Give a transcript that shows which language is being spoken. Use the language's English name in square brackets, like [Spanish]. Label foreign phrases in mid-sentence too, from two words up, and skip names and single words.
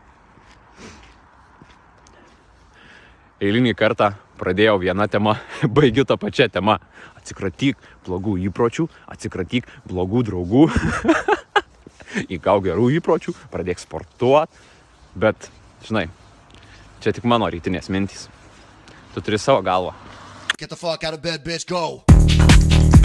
[Lithuanian] Eilinį kartą pradėjau vieną temą, baigiu tą pačią temą. Atsikratyk blogų įpročių, atsikratyk blogų draugų, įgauk gerų įpročių, pradėk sportuot. Bet, žinai, čia tik mano rytinės mintys. Tu turi savo galvą. [English] Get the fuck out of bed, bitch, go!